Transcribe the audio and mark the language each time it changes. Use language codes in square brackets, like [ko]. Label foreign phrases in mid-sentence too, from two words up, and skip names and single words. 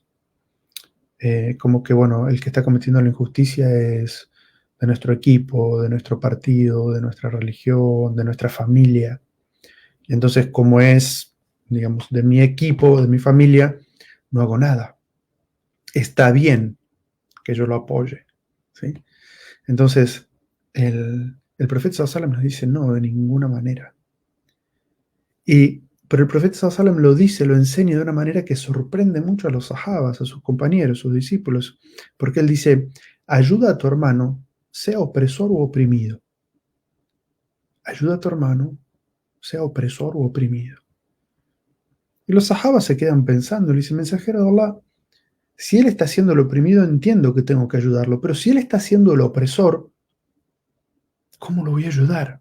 [es] Como que, bueno, el que está cometiendo la injusticia es de nuestro equipo, de nuestro partido, de nuestra religión, de nuestra familia. Y entonces, como es, digamos, de mi equipo, de mi familia, no hago nada. Está bien que yo lo apoye, ¿sí? Entonces, el profeta [ar] صلى الله عليه وسلم [es] nos dice, no, de ninguna manera. Pero el profeta [ar] صلى الله عليه وسلم [es] lo dice, lo enseña de una manera que sorprende mucho a los sahabas, a sus compañeros, a sus discípulos, porque él dice, ayuda a tu hermano, sea opresor u oprimido. Ayuda a tu hermano, sea opresor u oprimido. Y los sahabas se quedan pensando, le dicen, mensajero de Allah, si él está siendo el oprimido, entiendo que tengo que ayudarlo, pero si él está siendo el opresor, ¿cómo lo voy a ayudar?